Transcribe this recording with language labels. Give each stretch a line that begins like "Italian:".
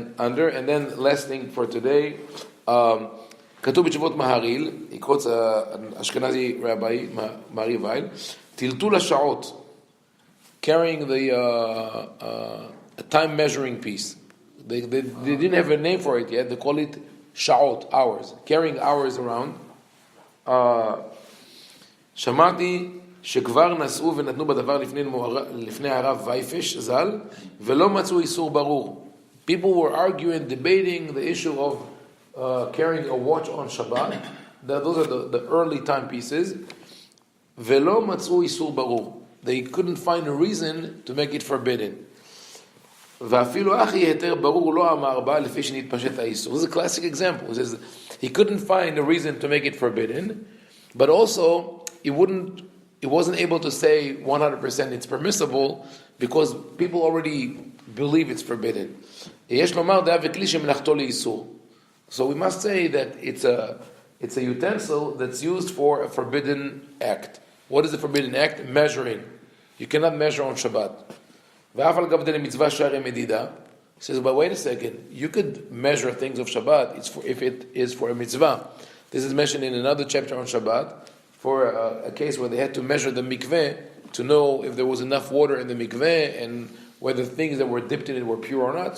English: And then last thing for today,
Hebrew: כתוב בתשובות מהריל,
English: he quotes an Ashkenazi rabbi, Mari Weil,
Hebrew: טלטול השעות,
English: carrying a time measuring piece. They didn't have a name for it yet. They call it sha'ot, hours, carrying hours around.
Hebrew: שמעתי שכבר נסעו ונתנו בדבר לפני הרב וייפש ז"ל ולא מצאו איסור ברור.
English: People were arguing, debating the issue of carrying a watch on Shabbat. Those are the early timepieces.
Hebrew: ולא מצאו איסור ברור.
English: They couldn't find a reason to make it forbidden.
Hebrew: ואפילו אחי היתר ברור לא אמר בה לפי שנתפשט האיסור.
English: This is a classic example. It says he couldn't find a reason to make it forbidden, but also he wasn't able to say 100% it's permissible because people already believe it's forbidden.
Hebrew: יש לומר דעה וכלי שמלאכתו לאיסור.
English: So we must say that it's a utensil that's used for a forbidden act. What is the forbidden act? Measuring. You cannot measure on Shabbat.
Hebrew: ואף על גב דלמצווה שערי מדידה.
English: He says, but wait a second, you could measure things of Shabbat if it is for a mitzvah. This is mentioned in another chapter on Shabbat, for a case where they had to measure the mikveh to know if there was enough water in the mikveh and whether things that were dipped in it were pure or not.